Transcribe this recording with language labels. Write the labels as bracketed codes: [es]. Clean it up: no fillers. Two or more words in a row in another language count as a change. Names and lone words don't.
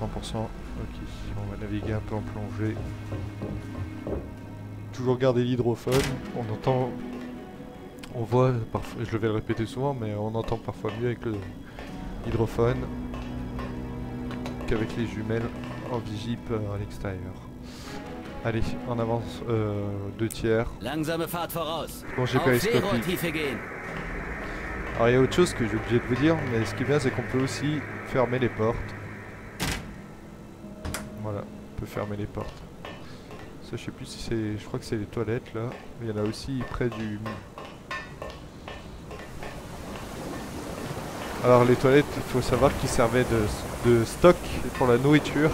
[fr] Ok, on va naviguer un peu en plongée. Toujours garder l'hydrophone. On entend... On voit, parfois, je vais le répéter souvent, mais on entend parfois mieux avec l'hydrophone qu'avec les jumelles en vigip à l'extérieur. Allez, on avance 2 tiers. [de] Langsame Fahrt voraus. [fr] Plongée [de] Auf [fr] périscopique. [de] Seerohrtiefe gehen. [fr] Alors il y a autre chose que j'ai oublié de vous dire, mais ce qui est bien c'est qu'on peut aussi fermer les portes. Voilà, on peut fermer les portes. Ça je sais plus si c'est... Je crois que c'est les toilettes là. Il y en a aussi près du... Alors les toilettes, il faut savoir qu'ils servaient de stock pour la nourriture.